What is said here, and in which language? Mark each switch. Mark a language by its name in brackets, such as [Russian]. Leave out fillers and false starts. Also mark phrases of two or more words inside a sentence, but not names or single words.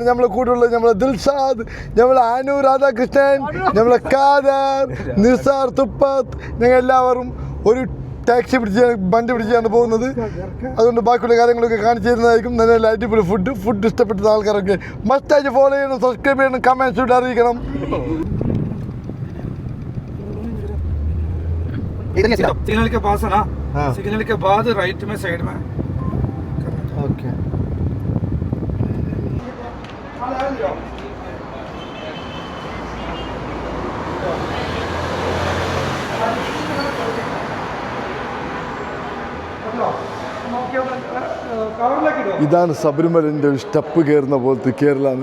[Malayalam] നമ്മളെ കൂടെയുള്ളത് നമ്മളെ ദിൽഷാദ്, നമ്മളെ അനു രാധാകൃഷ്ണൻ, നമ്മളെ കാദർ, നിസാർ തുപ്പത്ത്. ഞങ്ങൾ എല്ലാവരും ഒരു ടാക്സി വണ്ടി പിടിച്ചാണ് പോകുന്നത്. അതുകൊണ്ട് ബാക്കിയുള്ള കാര്യങ്ങളൊക്കെ കാണിച്ചു തരുന്നതായിരിക്കും. നല്ല അടിപൊളി ഫുഡ് ഇഷ്ടപ്പെട്ട ആൾക്കാരൊക്കെ മസ്റ്റായിട്ട് ഫോളോ ചെയ്യണം, സബ്സ്ക്രൈബ് ചെയ്യണം, കമൻറ്റ്സ് ഇട്ട് അറിയിക്കണം. [Hindi] सिग्नल के पास है ना? हाँ। सिग्नल के बाद राइट में साइड में। ओके। [Malayalam] ഇതാണ് ശബരിമലൻ്റെ ഒരു സ്റ്റെപ്പ് കയറുന്ന പോലത്തെ കയറലാണ്.